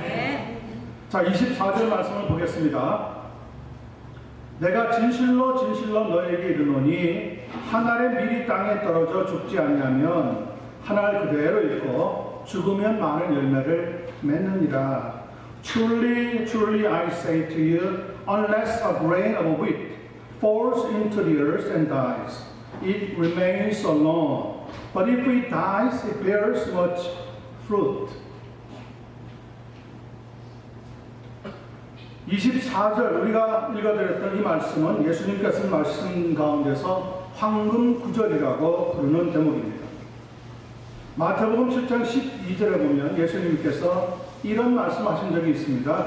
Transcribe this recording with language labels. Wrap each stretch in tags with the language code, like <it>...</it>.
<ko>네. 자, 24절 말씀을 보겠습니다. 내가 진실로 너에게 이르노니 한 알의 밀이 땅에 떨어져 죽지 아니하면 한 알 그대로 있고 죽으면 많은 열매를 맺느니라.</ko> <en>Truly I say to you, unless a grain of wheat falls into the earth and dies, it remains alone. But if it dies, it bears much fruit.</en> <ko>24절 우리가 읽어드렸던 이 말씀은 예수님께서 말씀 가운데서 황금 구절이라고 부르는 대목입니다. 마태복음 7장 12절에 보면 예수님께서 이런 말씀하신 적이 있습니다.</ko>